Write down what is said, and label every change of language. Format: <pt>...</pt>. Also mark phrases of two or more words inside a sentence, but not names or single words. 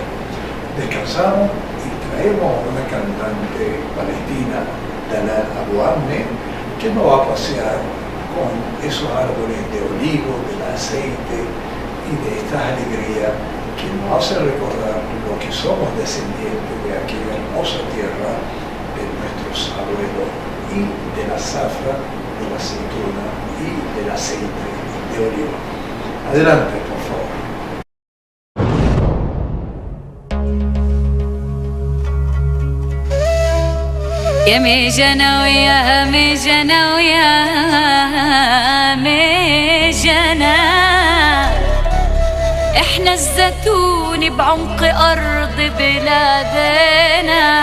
<es>Descansamos y traemos a una cantante palestina, Dalal Abu Amne, que nos va a pasear con esos árboles de olivo, del aceite y de estas alegrías que nos hace recordar lo que somos descendientes de aquella hermosa tierra de nuestros abuelos, y de la zafra, de la aceituna y del aceite de oliva. Adelante, por favor.</es> <ar>يا ميجانا ويا ميجانا ويا ميجانا احنا الزيتون بعمق ارض بلادنا</ar>